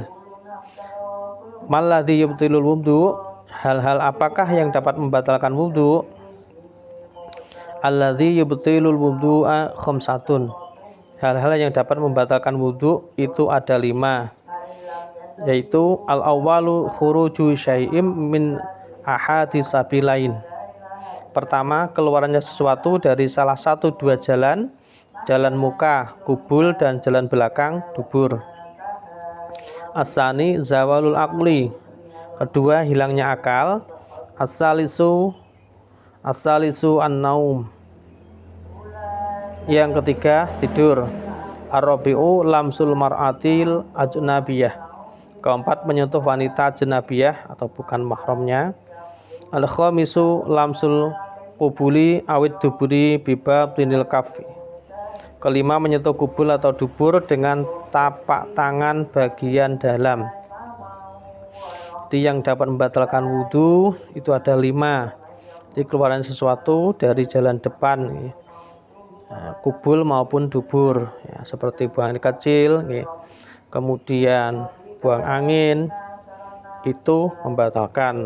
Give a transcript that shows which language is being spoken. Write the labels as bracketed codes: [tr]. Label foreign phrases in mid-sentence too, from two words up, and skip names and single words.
[ar] ما الذي يبطل الوضوء, [id] hal-hal apakah yang dapat membatalkan wudu? [ar] الذي يبطل الوضوء خمسة. [id] Hal-hal yang dapat membatalkan wudu itu ada 5, yaitu [ar] الأول خروج شيء من أحد السبيلين. [id] Pertama, keluarannya sesuatu dari salah satu 2 jalan, jalan muka, kubul, dan jalan belakang, dubur. [ar] الثاني زوال العقل. [id] Kedua, hilangnya akal. [ar] الثالث النوم. [id] Yang ketiga, tidur. [ar] الرابع لمس المرأة الأجنبية. [id] Keempat, menyentuh wanita ajnabiyah atau bukan mahramnya. [ar] الخامس لمس القبل أو الدبر ببطن الكف. [id] Kelima, menyentuh kubul atau dubur dengan tapak tangan bagian dalam. Jadi yang dapat membatalkan wudhu itu ada 5. Jadi keluaran sesuatu dari jalan depan, kubul maupun dubur, ya, seperti buang air kecil, kemudian buang angin, itu membatalkan.